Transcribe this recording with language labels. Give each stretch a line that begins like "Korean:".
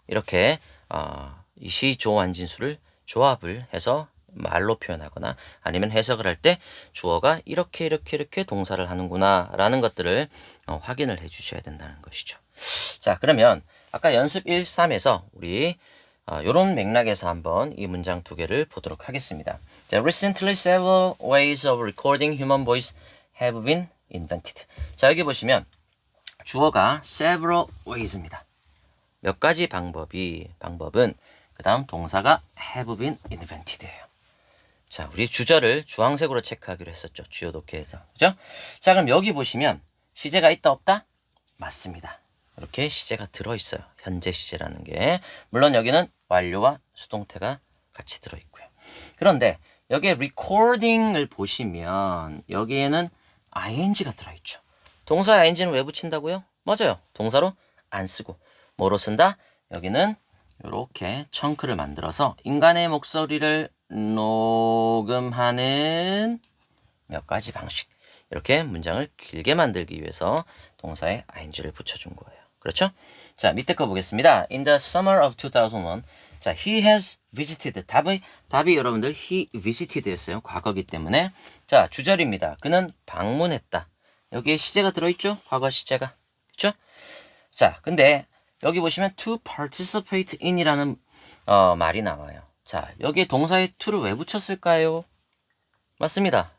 Korean: 이렇게 이 시조완진수를 조합을 해서 말로 표현하거나 아니면 해석을 할 때 주어가 이렇게 동사를 하는구나 라는 것들을 확인을 해 주셔야 된다는 것이죠. 자, 그러면 아까 연습 1.3에서 우리 이런 맥락에서 한번 이 문장 두 개를 보도록 하겠습니다.
English: 자, recently several ways of recording human voice have been invented.
Korean: 자, 여기 보시면 주어가 several ways입니다. 몇 가지 방법은 그 다음 동사가 have been invented예요. 자, 우리 주절을 주황색으로 체크하기로 했었죠. 주요 독해에서. 그죠? 자, 그럼 여기 보시면 시제가 있다 없다? 맞습니다. 이렇게 시제가 들어있어요. 현재 시제라는 게. 물론 여기는 완료와 수동태가 같이 들어있고요. 그런데 여기에 recording을 보시면 여기에는 ing가 들어있죠. 동사에 ing는 왜 붙인다고요? 맞아요. 동사로 안 쓰고 뭐로 쓴다? 여기는 이렇게 청크를 만들어서 인간의 목소리를 녹음하는 몇 가지 방식 이렇게 문장을 길게 만들기 위해서 동사에 ing를 붙여준 거예요. 그렇죠? 자, 밑에 거 보겠습니다.
English: In the summer of 2001 자, he has visited
Korean: 답이 여러분들
English: he visited
Korean: 였어요. 과거기 때문에 자, 주절입니다. 그는 방문했다. 여기에 시제가 들어있죠? 과거 시제가. 그렇죠? 자, 근데 여기 보시면 to participate in이라는 말이 나와요. 자, 여기에 동사에 to를 왜 붙였을까요? 맞습니다.